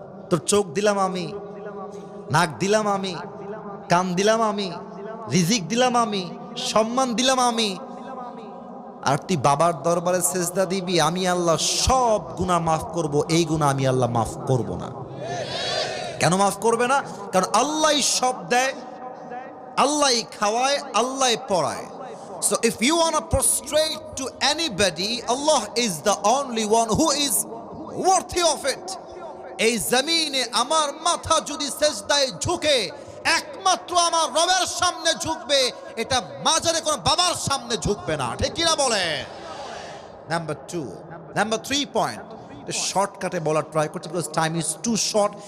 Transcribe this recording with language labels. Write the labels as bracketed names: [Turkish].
[Bangla] তোর চোখ দিলাম আমি, নাক দিলাম আমি, কান দিলাম আমি, রিজিক দিলাম আমি, সম্মান দিলাম আমি, আর তুই বাবার দরবারে সেজদা দিবি, আমি আল্লাহ সব গুনাহ মাফ করব, এই গুনাহ আমি আল্লাহ মাফ করব না। কেন মাফ করবে না? কারণ আল্লাহই সব দেয়, আল্লাহই খাওয়ায়, আল্লাহই পড়ায়। [English] So if you want to prostrate to anybody, Allah is the only one who is worthy of it. [Bangla] এই জমিনে আমার মাথা যদি সেজদায় ঝুঁকে, একমাত্র আমার রবের সামনে ঝুঁকবে, এটা মাজারে কোনো বাবার সামনে ঝুঁকবে না। ঠিক কিনা বলে? নাম্বার 2, নাম্বার 3 পয়েন্ট শর্টকাটে বলার ট্রাই করছি, [English] Because time is too short.